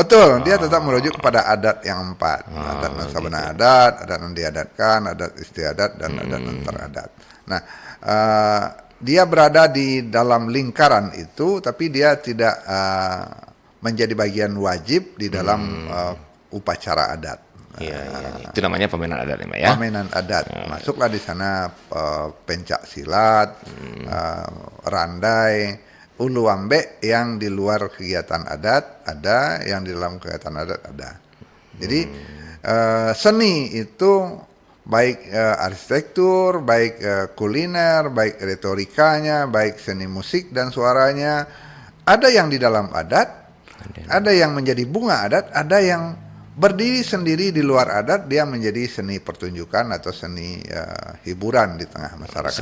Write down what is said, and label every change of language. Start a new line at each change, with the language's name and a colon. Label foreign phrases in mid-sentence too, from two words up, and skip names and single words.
Indonesian: Betul, dia tetap merujuk kepada adat yang 4. Adat nasabana adat yang diadatkan, adat istiadat, dan adat antaradat. Nah, dia berada di dalam lingkaran itu, tapi dia tidak menjadi bagian wajib di dalam upacara adat. Itu namanya pamenan adat, Mak ya? Pamenan adat. Masuklah di sana pencak silat, randai, ulu ambek yang di luar kegiatan adat ada, yang di dalam kegiatan adat ada. Jadi seni itu baik arsitektur, baik kuliner, baik retorikanya, baik seni musik dan suaranya, ada yang di dalam adat, ada yang menjadi bunga adat, ada yang berdiri sendiri di luar adat, dia menjadi seni pertunjukan atau seni hiburan di tengah masyarakat.